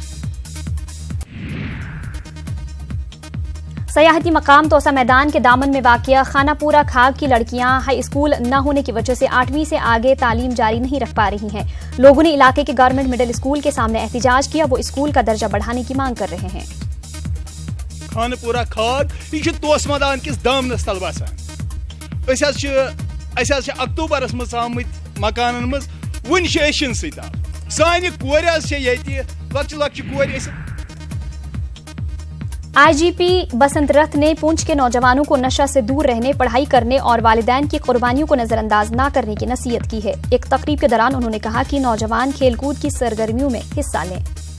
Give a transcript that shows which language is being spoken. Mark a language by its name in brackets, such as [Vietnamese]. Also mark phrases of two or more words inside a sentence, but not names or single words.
[Urdu] سیاحتی مقام توسہ میدان کے دامن میں واقع خانپورہ کھاگ کی لڑکیاں [English] High School [Urdu] نہ ہونے کی وجہ سے 8ویں سے آگے تعلیم جاری نہیں رکھ پا رہی ہیں. لوگوں نے علاقے کے [English] Government Middle School [Urdu] کے سامنے احتجاج کیا۔ وہ اسکول کا درجہ بڑھانے کی مانگ کر رہے ہیں. [Kashmiri] खानापुरा खाग यह तोस मैदान किस दामनस तल बसान। अक्टूबरस मज आमत मकानन मज वन शिन सान कोर लक्चि कोर। [Urdu] آئی جی پی بسنت رتھ نے پونچھ کے نوجوانوں کو نشہ سے دور رہنے، پڑھائی کرنے اور والدین کی قربانیوں کو نظرانداز نہ کرنے کی نصیحت کی ہے. ایک تقریب کے دوران انہوں نے کہا کہ نوجوان کھیل کود کی سرگرمیوں میں حصہ لیں.